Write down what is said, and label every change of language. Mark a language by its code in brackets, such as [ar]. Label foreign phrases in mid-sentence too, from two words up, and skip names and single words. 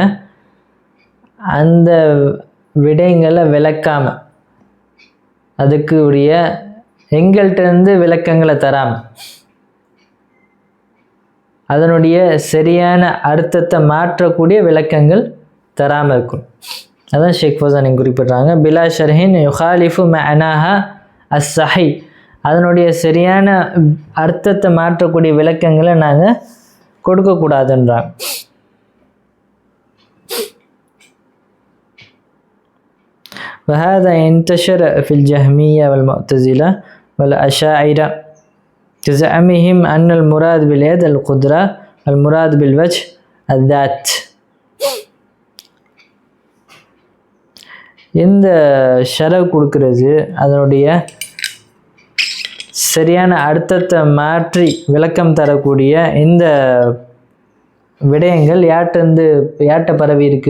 [ta] அந்த விடயங்களை விளக்காமல், அதுக்கு உரிய எங்கள்கிட்டருந்து விளக்கங்களை தராமல், அதனுடைய சரியான அர்த்தத்தை மாற்றக்கூடிய விளக்கங்கள் தராமல் இருக்கும். அதான் ஷேக் ஃபௌசானி குறிப்பிட்றாங்க. [ar] بلا شرح يخالف معناها الصحيح, [ta] அதனுடைய சரியான அர்த்தத்தை மாற்றக்கூடிய விளக்கங்களை நாங்கள் கொடுக்கக்கூடாதுன்றாங்க. [ar] وهذا انتشر في الجهمية والمعتزلة والأشاعرة كزعمهم أن المراد باليد القدرة والمراد بالوجه الذات. [ta] இந்த ஷரஹ் கொடுக்கிறது, அதனுடைய சரியான அர்த்தத்தை மாற்றி விளக்கம் தரக்கூடிய இந்த விடயங்கள் யார்கிட்ட பரவி இருக்கு?